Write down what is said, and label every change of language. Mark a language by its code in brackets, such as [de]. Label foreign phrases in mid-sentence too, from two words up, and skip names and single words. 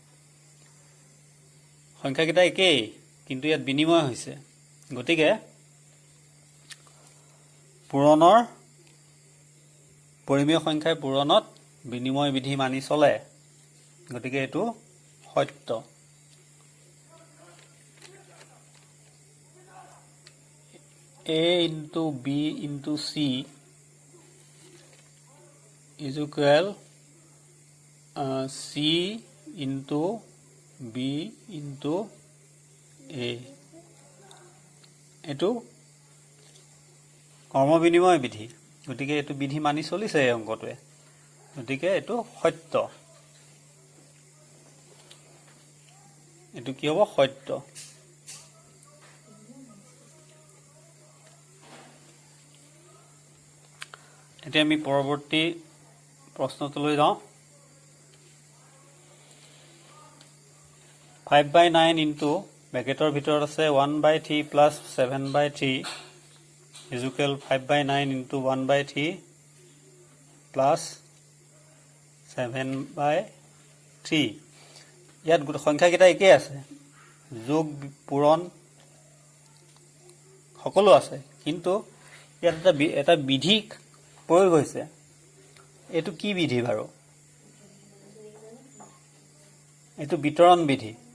[as] সংখ্যাকেইটা একেই কিন্তু ইয়াত বিনিময় হৈছে গতিকে পূৰণৰ পৰিমেয় সংখ্যাৰ পূৰণত বিনিময় বিধি মানি চলে গতিকে এইটো সত্য [en] A into B into C is equal C into B into A এইটো [as] কৰ্ম বিনিময় বিধি গতিকে এইটো বিধি মানি চলিছে এই অংকটোৱে গতিকে এইটো সত্য এইটো কি হ'ব সত্য এতিয়া আমি পৰৱৰ্তী প্ৰশ্নটোলৈ যাওঁ 5/9 ইনটু ব্ৰেকেটৰ ভিতৰত আছে 1/3 প্লাছ 7/3 [en] is equal 5/9 into 1/3 plus [as] 7/3 ইয়াত সংখ্যাকেইটা একেই আছে যোগ পূৰণ সকলো আছে কিন্তু ইয়াত এটা বিধি প্ৰয়োগ হৈছে এইটো কি বিধি বাৰু এইটো বিতৰণ বিধি